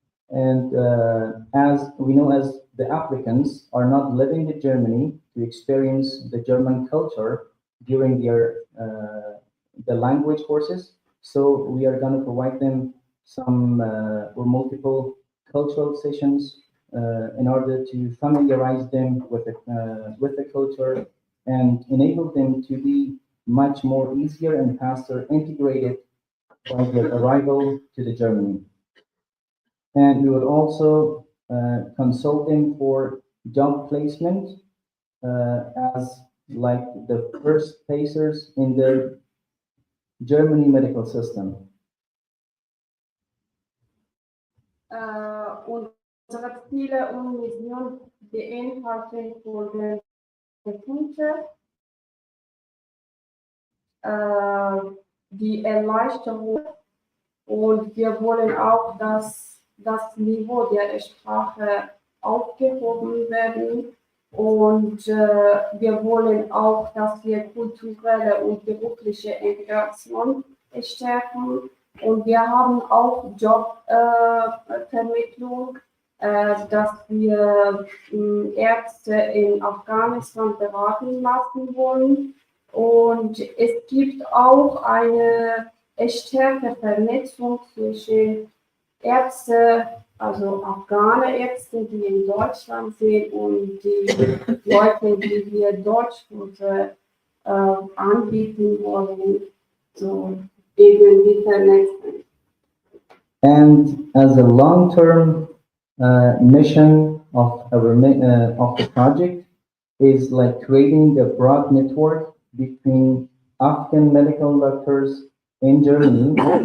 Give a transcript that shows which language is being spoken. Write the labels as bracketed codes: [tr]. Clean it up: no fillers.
[en] And as we know, as the applicants are not living in Germany to experience the German culture during their the language courses, so we are going to provide them some or multiple cultural sessions in order to familiarize them with the culture and enable them to be much more easier and faster integrated by their arrival to the Germany. And we would also consult them for job placement as like the first pacers in the Germany medical system. [de] Unsere Ziele und Mission beinhalten folgende Punkte. Die Erleichterung, und wir wollen auch, dass das Niveau der Sprache aufgehoben werden, und wir wollen auch, dass wir kulturelle und berufliche Integration stärken, und wir haben auch Jobvermittlung, dass wir Ärzte in Afghanistan beraten lassen wollen, und es gibt auch eine stärkere Vernetzung zwischen Ärzte, also afghane Ärzte, die in Deutschland sind, und die Leute, die wir Deutschkurse anbieten wollen, so eben die Vernetzung. [en] And as a long-term mission of of the project is like creating a broad network between Afghan medical doctors in Germany